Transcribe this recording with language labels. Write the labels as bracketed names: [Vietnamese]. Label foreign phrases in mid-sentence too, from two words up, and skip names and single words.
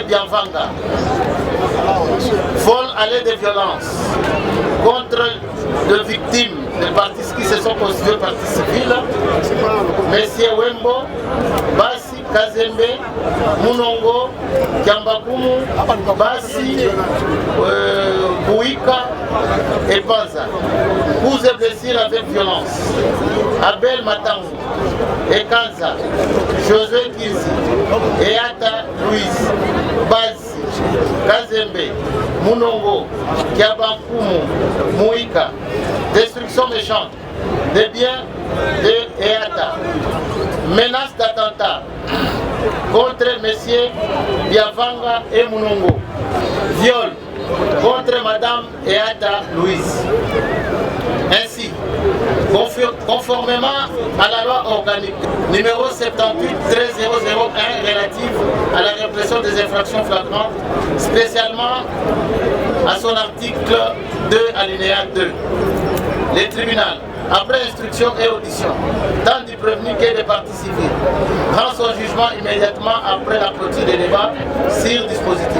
[French] Bianvanga, vol à l'aide de violence contre deux victimes des partis qui se sont constitués partis civils, M. Wembo, Basi, Kazembe, Munongo, Kiambakumu, Basi, Bouika et Panza. Coups et blessures avec violence. Abel Matangu, Ekanza, Josué Kizi, Eata Louise, Basi, Kazembe, Munongo, Kiambakumu, Mouika. Destruction méchante des biens de Eata. Menace d'attentat contre M. Biavanga et Munongo. Viol contre Mme Eata Louise. Ainsi, conformément à la loi organique numéro 78-13001 relative à la répression des infractions flagrantes, spécialement à son article 2 alinéa 2, les tribunaux, après instruction et audition, tant du prévenu que des parties civiles, rend son jugement immédiatement après la clôture des débats sur dispositif.